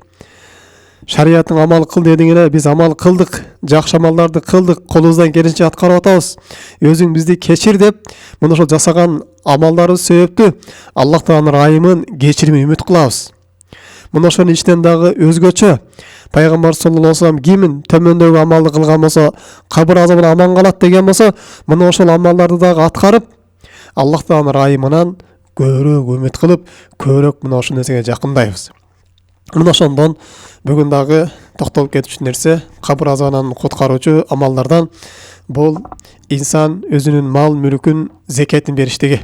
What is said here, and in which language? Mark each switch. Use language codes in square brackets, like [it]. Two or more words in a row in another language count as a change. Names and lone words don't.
[ky] Шариятың амал кыл дедиң эле, биз амал кылдык. Жакшы амалдарды кылдык, колубуздан келишинче аткарып атабыз. Өзүң бизди кечир деп, мына ошол жасаган амалдарыбыз себептүү Аллах Тааланын ырайымын, кечиримин үмүт кылабыз. Мына ошонун ичинен дагы өзгөчө пайгамбар [ar] صلى الله عليه وسلم [ky] кимин төмөндөгү амалды кылган болсо, кабыр азабынан аман калат деген болсо, мына ошол амалдарды дагы аткарып, Аллах Тааланын ырайымынан көбүрөөк үмүт кылып, көбүрөөк мына ошол нерсеге жакындайбыз. Мына ошондон бүгүн дагы токтолуп кетчү нерсе, кабыр азабынан куткаруучу амалдардан бул инсан өзүнүн мал мүлкүн зекетин бериштиги.